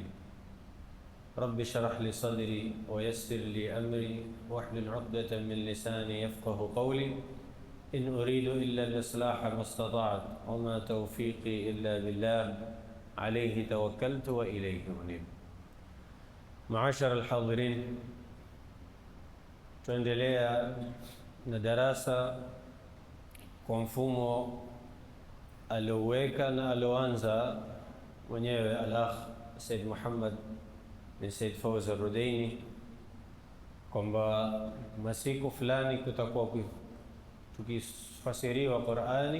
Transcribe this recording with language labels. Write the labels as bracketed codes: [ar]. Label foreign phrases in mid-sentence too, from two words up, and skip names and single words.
[ar] رب اشرح لي صدري ويسر لي أمري واحلل عقدة من لساني يفقه قولي. إن أريد إلا الإصلاح ما استطعت، وما توفيقي إلا بالله، عليه توكلت وإليه أنيب. معاشر الحاضرين، [sw] tuendelea na darasa kwa mfumo alioweka na alioanza mwenyewe al-akh Said Muhammad bin Said Fawz al-Rudaini, kwamba masiku fulani kutakuwa tukifasiriwa Qur'ani